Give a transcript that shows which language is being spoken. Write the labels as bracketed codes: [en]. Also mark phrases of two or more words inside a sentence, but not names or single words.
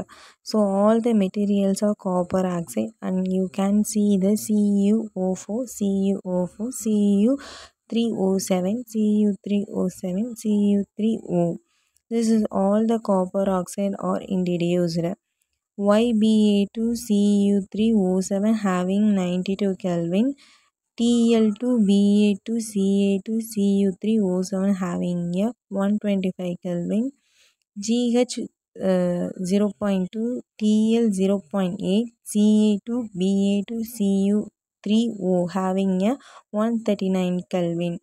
[en] So all the materials are copper oxide and you can see the CuO4, CuO4, Cu3O7, Cu3O7, Cu3O. This is all the copper oxide are introduced. YBA2CU3O7 having 92 Kelvin, Tl2Ba2Ca2Cu3O7 having a 125 Kelvin, GH 0.2, TL 0.8, Ca2Ba2Cu3O having a 139 Kelvin.